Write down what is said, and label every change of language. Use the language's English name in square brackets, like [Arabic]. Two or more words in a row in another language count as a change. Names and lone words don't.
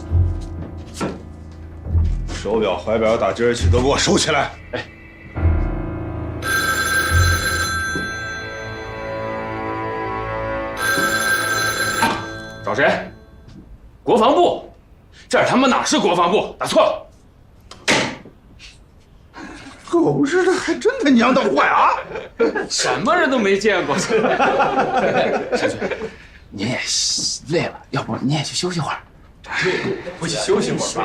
[Chinese] 手錶、懷錶、打今兒起都給我收起來。哎。找誰？國防部。這兒他媽哪是國防部？打錯了。狗日的，還真他娘的壞啊！什麼人都沒見過。山局，您也累了，要不您也去休息會兒。回去休息會兒吧。